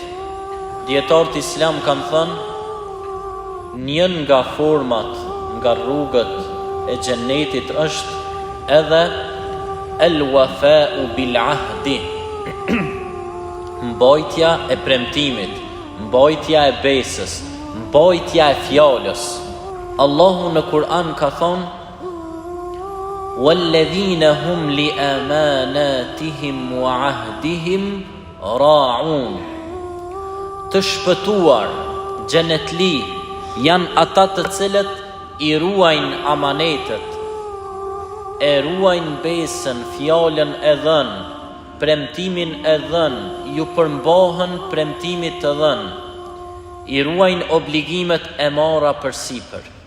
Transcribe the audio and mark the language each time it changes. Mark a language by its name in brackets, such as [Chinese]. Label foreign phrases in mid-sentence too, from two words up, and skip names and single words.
[Albanian] Dietarët islam kanë thënë njën nga format, nga rrugët e xhennetit është edhe [Arabic] الوفاء بالعهد, [Albanian] mbajtja e premtimit, mbajtja e besës, mbajtja e fjalës. Allahu në Kur'an ka thonë [Arabic] وَالَّذِينَ هُمْ لِأَمَانَاتِهِمْ وَعَهْدِهِمْ رَاعُونَ. [Albanian] Të shpëtuar, xhenetli, janë ata të cilët i ruajnë amanetet, e ruajnë besën, fjalën e dhënë, premtimin e dhënë, ju përmbahen premtimit të dhënë, i ruajnë obligimet e marra përsipër.